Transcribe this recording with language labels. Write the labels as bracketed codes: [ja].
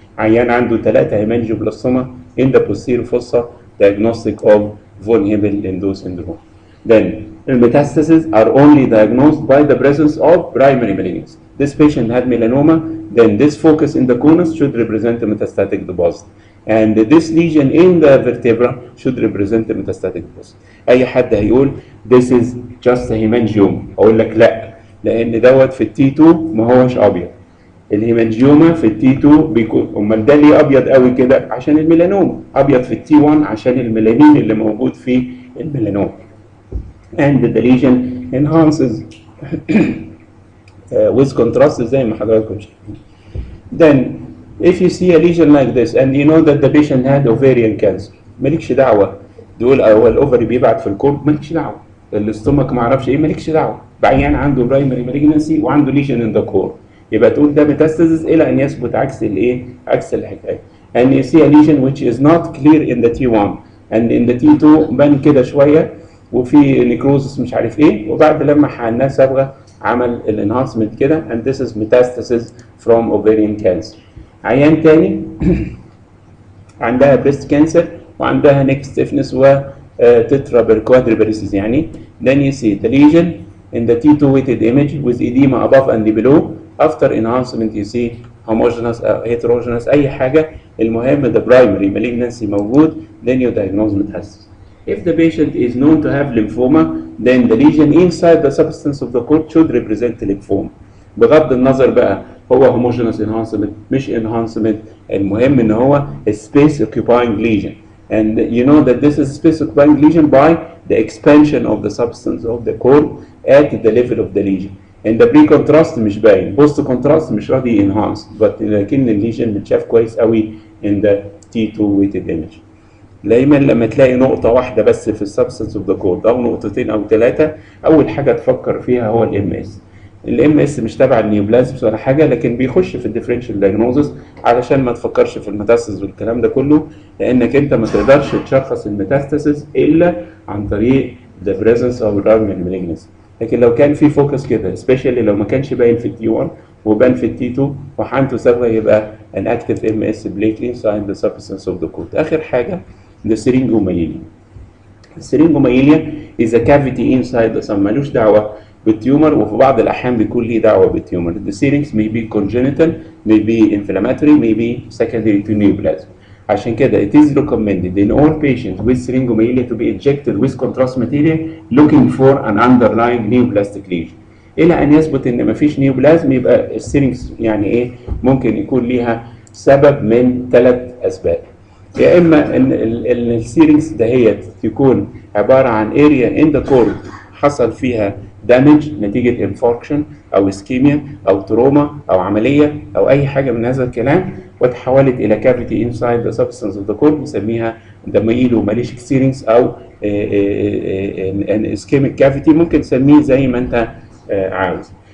[ar] عيان عنده 3 هيمانجيوبلاستوما [en] in the posterior fossa, diagnostic of von Hippel-Lindau syndrome. Then metastases are only diagnosed by the presence of primary malignancy. This patient had melanoma, then this focus in the conus should represent a metastatic deposit. And this lesion in the vertebra should represent a metastatic deposit. [ar] أي حد هيقول [en] this is just a hemangioma، [ar] أقول لك لا، لأن دوت في التي 2 ما هوش أبيض. الهيمانجيوما في التي 2 بيكون، امال ده ليه ابيض قوي كده؟ عشان الميلانوما. ابيض في التي 1 عشان الميلانين اللي موجود في الميلانوما. [en] and the lesion enhances with contrast [ar] زي ما حضراتكم شايفين. [en] then if you see a lesion like this and you know that the patient had ovarian cancer، [ar] مالكش دعوه تقول هو الاوفري بيبعت في الكورد، مالكش دعوه. الاستومك ما اعرفش ايه، مالكش دعوه. بعيان عنده برايمري مالجنسي وعنده ليجن ان ذا كور، يبقى تقول ده ميتاستاسيس الى ان يثبت عكس الايه؟ عكس الحكايه. [en] and you see a lesion which is not clear in the T1 and in the T2 [ar] بان كده شويه وفي نيكروزس مش عارف ايه، وبعد لما حقناه صبغه عمل الانهانسمنت كده [en] and this is metastasis from ovarian cancer. [ar] عيان تاني عندها بريست كانسر وعندها نيك ستيفنس وتترا كوادريبريسيس يعني. [en] then you see the lesion in the T2 weighted image with edema above and below. after enhancement you see homogeneous heterogeneous [ar] اي حاجه، المهم [en] the primary malignancy موجود then you diagnose metastasis. if the patient is known to have lymphoma then the lesion inside the substance of the cord should represent lymphoma. [ar] بغض النظر بقى هو [en] homogeneous enhancement [ar] مش enhancement، المهم ان هو [en] space occupying lesion. and you know that this is specifying lesion by the expansion of the substance of the cord at the level of the lesion. and the pre-contrast [ar] مش باين، [en] post contrast [ar] مش راضي [en] enhance، [ar] لكن الليجن متشاف كويس قوي [en] in the T2 weighted image. [ar] دايما لما تلاقي نقطة واحدة بس في السبستنس اوف ذا كود أو نقطتين أو ثلاثة، أول حاجة تفكر فيها هو الام اس. الام اس مش تبع النيوبلازمز ولا حاجة، لكن بيخش في الديفرنشال دايجنوزس علشان ما تفكرش في الميتاستاسيس والكلام ده كله، لأنك أنت ما تقدرش تشخص الميتاستاسيس إلا عن طريق the presence of primary malignancy. لكن لو كان في فوكس كده especially لو ما كانش باين في التي 1 وبان في التي 2 وحالته سابقة، يبقى [en] an active MS blatantly inside the substance of the code. [ar] آخر حاجة [en] the syringomyelia. [ar] السيرينجوميليا [en] is a cavity inside the sun، [ar] ملوش دعوة بالتيومر، وفي بعض الأحيان بيكون ليه دعوة بالتيومر. [en] The syrinx may be congenital, may be inflammatory, may be secondary to neoplasm. [ar] عشان كده [en] it is recommended in all patients with syringomyelia to be injected with contrast material looking for an underlying neoplastic lesion. [ar] إلى أن يثبت إن مفيش نيوبلازم، يبقى السيرينكس يعني إيه؟ ممكن يكون ليها سبب من 3 أسباب. يا اما ان السيرينكس دهيت تكون عباره عن اريا ان ذا كورد حصل فيها دامج نتيجه انفاركشن او اسكيميا او تروما او عمليه او اي حاجه من هذا الكلام، وتحولت الى كافيتي انسايد ذا سبستنس اوف ذا كورد، بنسميها ده مايلو ماليشيك سيرينكس او ان اسكيميك كافيتي، ممكن تسميه زي ما انت عاوز.